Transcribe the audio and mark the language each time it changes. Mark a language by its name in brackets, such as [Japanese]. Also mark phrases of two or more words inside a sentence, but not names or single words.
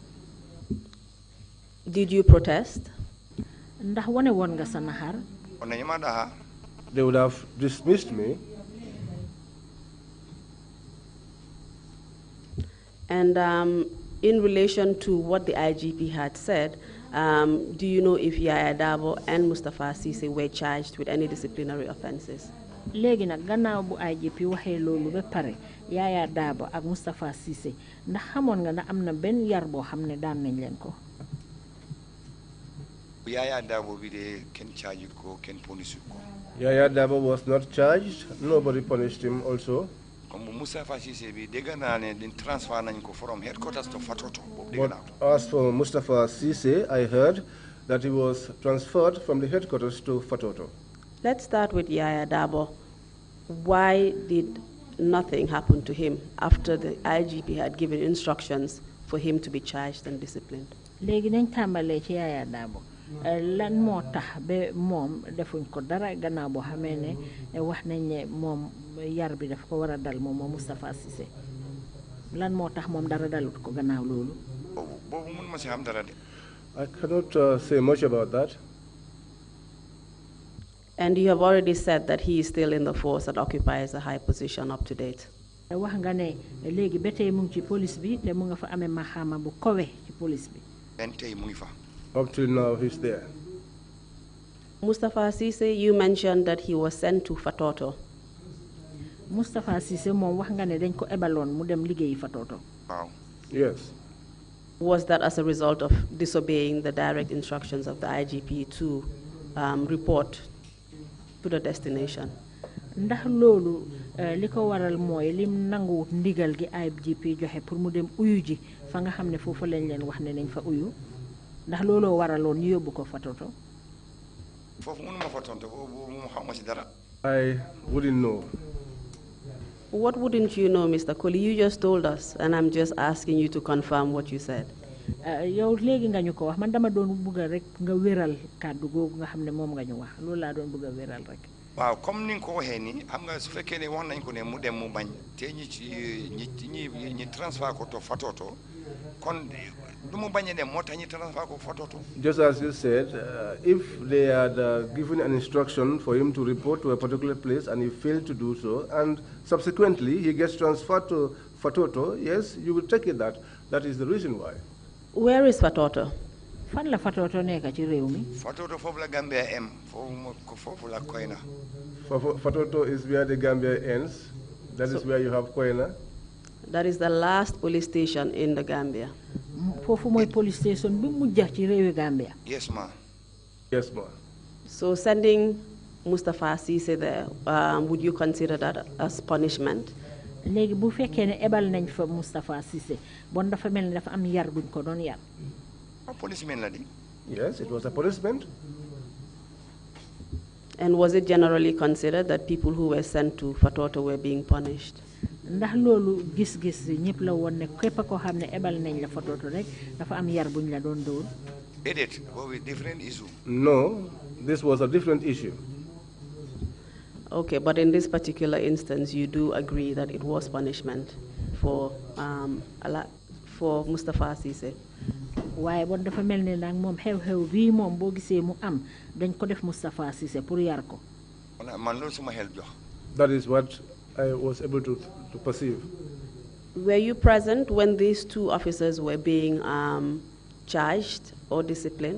[English] Did you protest? [Wolof] Ndax wane woon nga sa naxar? [English] They would have dismissed me. And in relation to what the IGP had said, do you know if Yaya Dabo and Mustafa Cissé were charged with any disciplinary offenses? [Wolof] Léegi nag gannaaw bu IGP waxee loolu ba pare Yaya Dabo ak Mustafa Cissé ndax xamoon nga ne am na benn yar boo xam ne daan nañ leen ko. Yaya Dabo bi de kenn charge ko kenn punish ko. [English] Yaya Dabo was not charged. Nobody punished him also. [Wolof] Comme Mustafa Cissé bi dégg naa ne din transfer nañ ko [English] from headquarters to Fatoto. But as for Mustafa Cissé, I heard that he was transferred from the headquarters to Fatoto. Let's start with Yaya Dabo. Why did nothing happen to him after the IGP had given instructions for him to be charged and disciplined? [Wolof] Léegi nañ tàmbalee ci Yaya Dabo lan moo tax ba moom defuñ ko dara gannaaw boo xamee ne wax nañ ne moom yar bi daf ko war a dal moom Mustafa Cissé lan moo tax moom dara dalut ko gannaaw loolu. Boobu mun ma si xam dara de. [English] I cannot say much about that. And you have already said that he is still in the force and occupies a high position up to date. [Wolof] Wax nga ne léegi ba tey mu ngi ci police bi te mu nga fa amee maxaama bu kowe ci police bi. Ben tey mu ngi fa. [English] Up till now, he's there. Mustafa Cissé, you mentioned that he was sent to Fatoto. [Wolof] Mustafa Cissé moom wax nga ne dañ ko ebaloon mu dem liggéeyi Fatoto. Waaw. [English] Yes. Was that as a result of disobeying the direct instructions of the IGP to report to the destination? [Wolof] Ndax loolu li ko waral mooy lim nanguwut ndigal gi IGP joxe pour mu dem uyu ji fa nga xam ne foofu lañ leen wax ne nañ fa uyu ndax looloo waraloon ñu yóbbu ko Fatoto. Foofu mënuma fa tontu boobu mu xawma si dara. [English] I wouldn't know. What wouldn't you know, Mr. Colley? You just told us, and I'm just asking you to confirm what you said. [Wolof] Yow léegi nga ñu ko wax man dama doon bëgg rek nga wéral kàddu googu nga xam ne moom nga ñu wax loolu laa doon bëgg a wéral rek. Waaw comme ni nga ko waxee ni xam nga su fekkee ne wax nañ ko ne mu dem mu bañ te ñi transfer ko to Fatoto kon du mu bañ a dem moo tax ñi transfer ko Fatoto. [English] Just as you said, if they had given an instruction for him to report to a particular place and he failed to do so, and subsequently he gets transferred to Fatoto, yes, you will take it that is the reason why. Where is Fatoto? [Wolof] Fan la Fatoto nekk ci réew mi. Fatoto foofu la Gambia em foofu la Koyna. [English] Fatoto is where the Gambia ends. That is where you have Koyna. That is the last police station in the Gambia. [Wolof] Fofu moy [English] police station [Wolof] bi mujja ci rewi Gambia. [English] Yes, ma. Yes, ma. So sending Mustafa Cissé there, would you consider that as punishment? [Wolof] Légui bu fekkee ne ebal nañ fa Mustafa Cissé bon dafa melni dafa am yar buñ ko doon yar. A policeman la di. [English] Yes, it was a punishment. And was it generally considered that people who were sent to Fatoto were being punished? [Wolof] Ndax loolu gis-gis ñëpp la woon ne képp koo xam ne ebal nañ la Fatoto rek dafa am yar buñ la doon dóor. [English] Edit, a different issue. No, this was a different issue. Okay, but in this particular instance, you do agree that it was punishment for Mustafa Cissé. [Wolof] waaye bon dafa mel ni nag moom xew-xew bii moom boo gisee mu am dañ ko def Mustafa Cissé pour yar ko. Man loolu suma xel jox. [English] That is what I was able to perceive. Were you present when these two officers were being charged or disciplined?